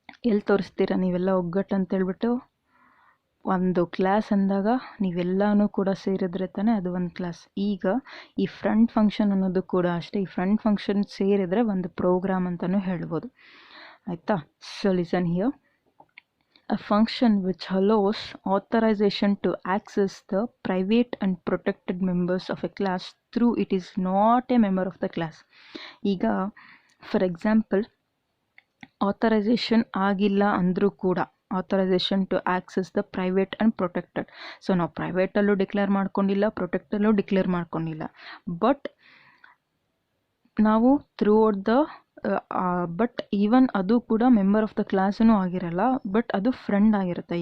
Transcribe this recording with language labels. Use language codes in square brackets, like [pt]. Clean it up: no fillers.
[kn] ಎಲ್ಲಿ ತೋರಿಸ್ತೀರಾ ನೀವೆಲ್ಲ ಒಗ್ಗಟ್ಟು ಅಂತೇಳ್ಬಿಟ್ಟು, ಒಂದು ಕ್ಲಾಸ್ ಅಂದಾಗ ನೀವೆಲ್ಲನೂ ಕೂಡ ಸೇರಿದ್ರೆ ತಾನೇ ಅದು ಒಂದು ಕ್ಲಾಸ್. ಈಗ ಈ ಫ್ರೆಂಡ್ ಫಂಕ್ಷನ್ ಅನ್ನೋದು ಕೂಡ ಅಷ್ಟೇ, ಈ ಫ್ರೆಂಡ್ ಫಂಕ್ಷನ್ ಸೇರಿದರೆ ಒಂದು ಪ್ರೋಗ್ರಾಮ್ ಅಂತಲೂ ಹೇಳ್ಬೋದು, ಆಯಿತಾ. [en] So listen here. A function which allows authorization to access the private and protected members of a class through it is not a member of the class. ಈಗ for example authorisation [kn] ಆಗಿಲ್ಲ ಅಂದರೂ ಕೂಡ, [en] Authorisation to access the private and protected. [kn] So ನಾವು ಪ್ರೈವೇಟಲ್ಲೂ declare ಮಾಡ್ಕೊಂಡಿಲ್ಲ, ಪ್ರೊಟೆಕ್ಟಲ್ಲೂ declare ಮಾಡ್ಕೊಂಡಿಲ್ಲ, but ನಾವು through out the but even ಅದು ಕೂಡ ಮೆಂಬರ್ ಆಫ್ ದ ಕ್ಲಾಸೂ ಆಗಿರಲ್ಲ, ಬಟ್ ಅದು ಫ್ರೆಂಡ್ ಆಗಿರುತ್ತೆ.